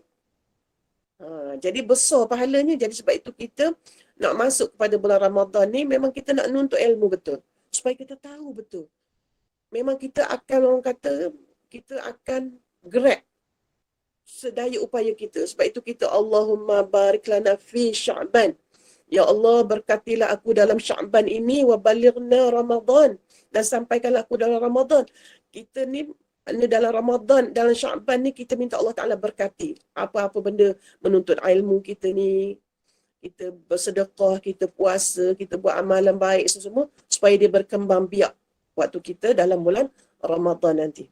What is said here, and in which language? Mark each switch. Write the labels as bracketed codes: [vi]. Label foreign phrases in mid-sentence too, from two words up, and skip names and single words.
[ms] Jadi besar pahalanya. Jadi sebab itu kita nak masuk kepada bulan Ramadan ni, memang kita nak nuntut ilmu betul. Supaya kita tahu betul. Memang kita akan, orang kata, kita akan grab sedaya upaya kita. Sebab itu kita, [ar] اللهم بارك لنا في شعبان. [ms] Ya Allah, berkatilah aku dalam Sya'ban ini, [ar] وبلغنا رمضان. [ms] Dan sampaikanlah aku dalam Ramadan. Kita ni dalam Ramadan, dalam Sya'ban ni, kita minta Allah Ta'ala berkati. Apa-apa benda menuntut ilmu kita ni, kita bersedekah, kita puasa, kita buat amalan baik semua, supaya dia berkembang biak waktu kita dalam bulan Ramadan nanti.